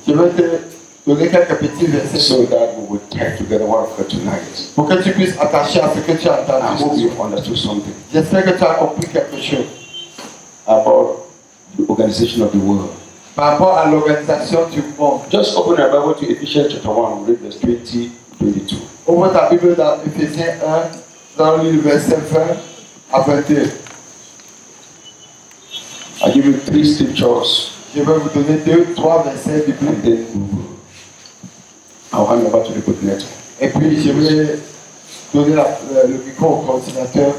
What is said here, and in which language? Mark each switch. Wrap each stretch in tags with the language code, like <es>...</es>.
<fr>Je vais te donner quelques petits versets</fr> <en>so that we will tie together what for tonight.</en> <fr>pour que tu puisses attacher à ce que tu as</fr> <en>I hope</en> <fr>entendu.</fr> <en>you've understood something</en> <fr>J'espère que tu as compris quelque chose</fr> <en>about the organization of the world.</en> <fr>par rapport à l'organisation du monde.</fr> <en>Just open your Bible to Ephesians chapter 1, read verse 20, 22.</en> <fr>Ouvre ta Bible dans Éphésiens 1, dans le verset 20 à 22.</fr> <en>I'll give you 3 scriptures</en> <fr>Je vais vous donner 2-3 versets</fr> <en>and</en> <fr>bibliques.</fr> <en>then I'll hand over to the coordinator.</en> <fr>Et puis je vais donner le micro au coordinateur.</fr>